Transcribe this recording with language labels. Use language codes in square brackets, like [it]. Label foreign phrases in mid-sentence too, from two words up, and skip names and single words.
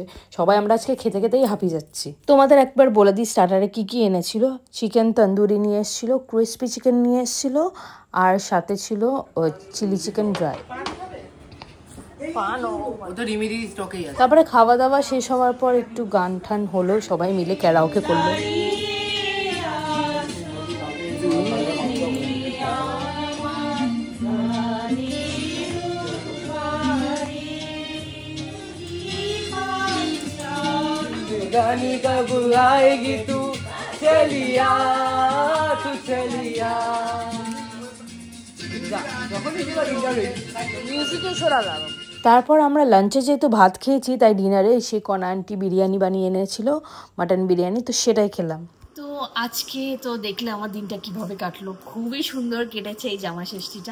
[bn] সবাই আমরা আজকে খেতে খেতেই হাঁপিয়ে যাচ্ছি। তোমাদের একবার বলে দিই স্টার্টারে কী কী এনেছিল। চিকেন তন্দুরি নিয়ে এসেছিলো, ক্রিসপি চিকেন নিয়ে এসেছিলো, আর সাথে ছিল চিলি চিকেন ড্রাই। তারপরে খাওয়া দাওয়া শেষ হওয়ার পর একটু গান টান হলো, সবাই মিলে ক্যারাওকে করলো। [hi] गानी कब आएगी तू चलिया तू चलिया [bn] মিউজিকে সরালাম। তারপর আমরা লাঞ্চে যেহেতু ভাত খেয়েছি, তাই ডিনারে সে কণা আন্টি বিরিয়ানি বানিয়ে এনেছিল, মাটন বিরিয়ানি, তো সেটাই খেলাম। তো আজকে তো দেখলে আমার দিনটা কিভাবে কাটলো, খুবই সুন্দর কেটেছে এই জামা ষষ্ঠীটা।